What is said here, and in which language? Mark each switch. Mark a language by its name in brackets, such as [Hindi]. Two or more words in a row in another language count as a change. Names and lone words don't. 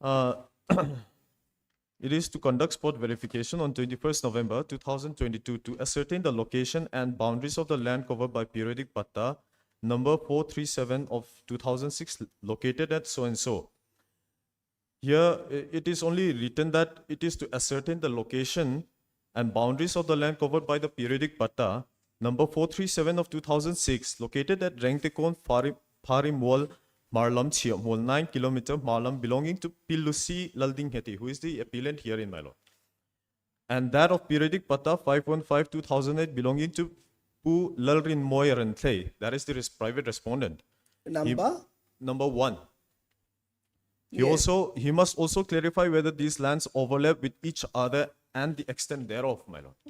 [English] it is to conduct spot verification on 21st November 2022 to ascertain the location and boundaries of the land covered by periodic patta number 437 of 2006 located at so and so. Here, it is only written that it is to ascertain the location and boundaries of the land covered by the periodic patta number 437 of 2006 located at Rengtekon Parimwal Marlam Chiamwal 9 km Marlam belonging to Pilusi Lalding Heti, who is the appellant herein, my lord. And that of periodic patta 515-2008 belonging to Pu Lalrin Moyeran Clay, that is the private respondent. Number? Number 1. Yes. He must also clarify whether these lands overlap with each other and the extent thereof, my lord.